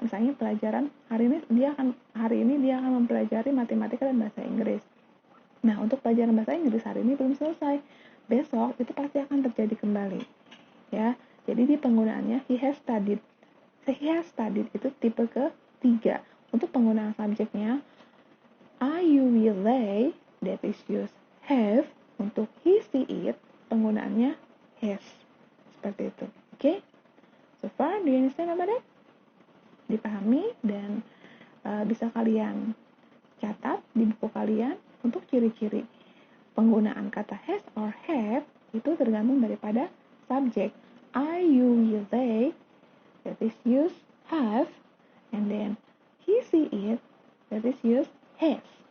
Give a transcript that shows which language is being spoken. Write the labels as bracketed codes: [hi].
[id] Misalnya pelajaran hari ini dia akan mempelajari matematika dan bahasa Inggris. Nah, untuk pelajaran bahasa Inggris hari ini belum selesai. Besok itu pasti akan terjadi kembali. Ya, jadi di penggunaannya [en] he has studied. He has studied [id] itu tipe ketiga. Untuk penggunaan subjeknya [en] I, you, will, they, that is use have. [id] Untuk [en] he, she, it, [id] penggunaannya has. Seperti itu. Oke? [en] So far, do you understand about that? [id] Dipahami dan bisa kalian catat di buku kalian. Untuk ciri-ciri penggunaan kata [en] has or have [id] itu tergantung daripada subjek. [en] I, you, will, they, that is use have, and then he, she, it, that is use has.